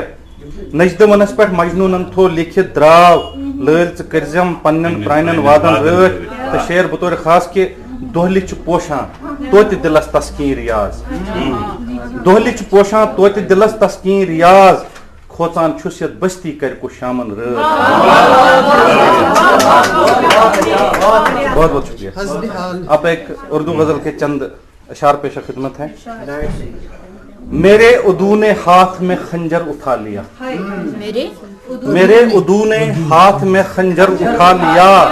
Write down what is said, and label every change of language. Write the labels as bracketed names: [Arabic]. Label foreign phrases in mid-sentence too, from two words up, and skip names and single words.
[Kashmiri] نجدٕ ونس پٮ۪ٹھ مجنوٗنن تھوٚو لیکھِتھ درٛاو. لٲلۍ ژٕ کٔرزٮ۪م پننٮ۪ن پرانٮ۪ن وادن رٲچھ. تہٕ شعر بطور خاص کہِ دۄہلہِ چھُ پوشان توتہِ دِلس تسکیٖن ریاض. دۄہلہِ چھُ پوشان توتہِ دِلس تسکیٖن ریاض. کھوژان چھُس یتھ بستی کرِ کُس شامن رٲچھ. [Urdu] بہت بہت شکریہ. آپ ایک اردو غزل کے چند اشعار پیش خدمت ہیں. میرے عدو نے ہاتھ میں خنجر اٹھا لیا. میرے عدو نے ہاتھ میں خنجر اٹھا لیا.